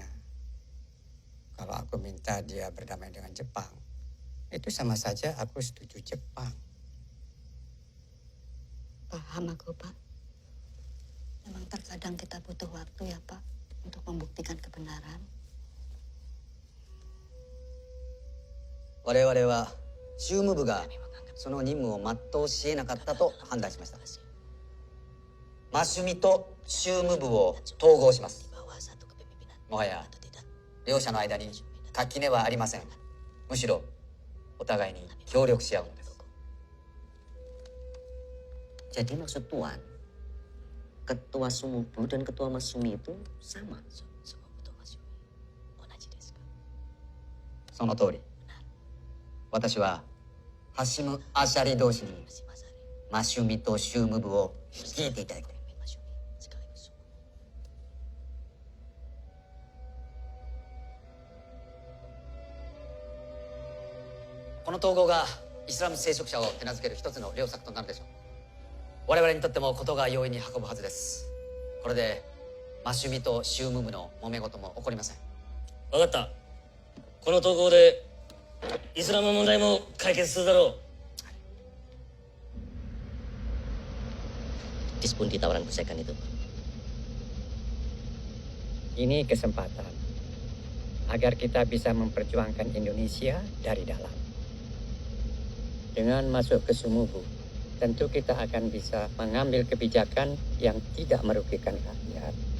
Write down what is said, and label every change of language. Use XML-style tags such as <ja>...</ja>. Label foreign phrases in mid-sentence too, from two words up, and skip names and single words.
<id>Kalau aku minta dia berdamai dengan Jepang, itu sama saja aku setuju Jepang. Paham aku Pak. Memang terkadang kita butuh waktu ya Pak untuk membuktikan kebenaran.</id> <ja>我々は宗務部がその任務を全うし得なかったと判断しました。マシュミと宗務部を統合します。もはや両者の間に垣根はありません。むしろお互いに協力し合うのです。</ja> <id>Jadi maksud Tuan, ketua Sumubu dan ketua Masumi itu sama.</id> <ja>その通り。私はハシム・アシャリ同士にマシュミと宗務部を率いていただきたい。この統合がイスラム聖職者を手なずける一つの良策となるでしょう。我々にとっても事が容易に運ぶはずです。これでマシュミと宗務部の揉め事も起こりません。分かった。この統合でイスラム問題も解決するだろう。</ja> <id>Dispundi tawaran persekan itu. Ini kesempatan agar kita bisa memperjuangkan Indonesia dari dalam. Dengan masuk ke Sumubu, tentu kita akan bisa mengambil kebijakan yang tidak merugikan rakyat.</id>